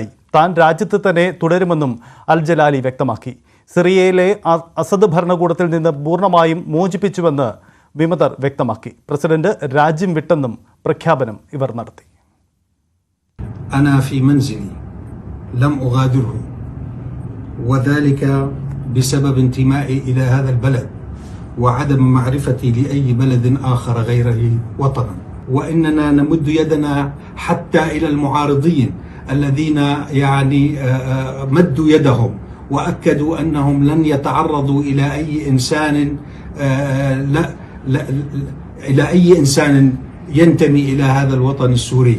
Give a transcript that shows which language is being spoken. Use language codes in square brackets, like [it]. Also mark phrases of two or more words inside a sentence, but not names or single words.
[ml] താൻ രാജ്യത്ത് തന്നെ തുടരുമെന്നും അൽ ജലാലി വ്യക്തമാക്കി. സിറിയയിലെ അസദ് ഭരണകൂടത്തിൽ നിന്ന് പൂർണ്ണമായും മോചിപ്പിച്ചുവെന്ന് വിമതർ വ്യക്തമാക്കി. പ്രസിഡന്റ് രാജ്യം വിട്ടെന്നും പ്രഖ്യാപനം ഇവർ നടത്തി. [ar] أنا في منزلي لم أغادره وذلك بسبب انتمائي إلى هذا البلد وعدم معرفتي لأي بلد آخر غيره وطنا، وإننا نمد يدنا حتى إلى المعارضين الذين يعني مدوا يدهم وأكدوا أنهم لن يتعرضوا إلى أي إنسان إلى أي إنسان ينتمي إلى هذا الوطن السوري.